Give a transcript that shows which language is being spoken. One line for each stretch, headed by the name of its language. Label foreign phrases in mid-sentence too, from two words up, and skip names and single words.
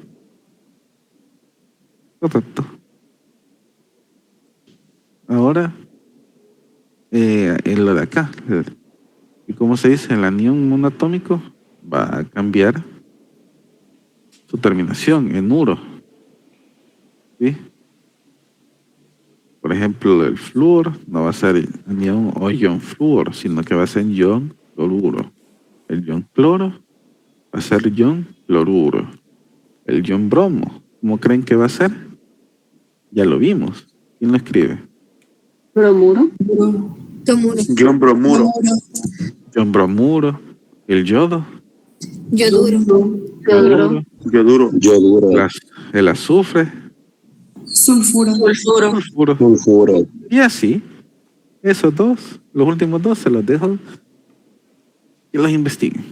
Spanish: Ahora, en lo de acá, y como se dice, el anión monoatómico va a cambiar su terminación en uro. ¿Sí? Por ejemplo, el flúor no va a ser anión o ion flúor, sino que va a ser ion cloruro. El ion cloro va a ser ion cloruro. El ion bromo, ¿cómo creen que va a ser? Ya lo vimos. ¿Quién lo escribe? ¿Bromuro? Ion bromuro. Ion bromuro. El yodo. Yoduro. Yoduro. El azufre. Sulfuro. Sulfuro. Y así, esos dos, los últimos dos se los dejo y los investiguen.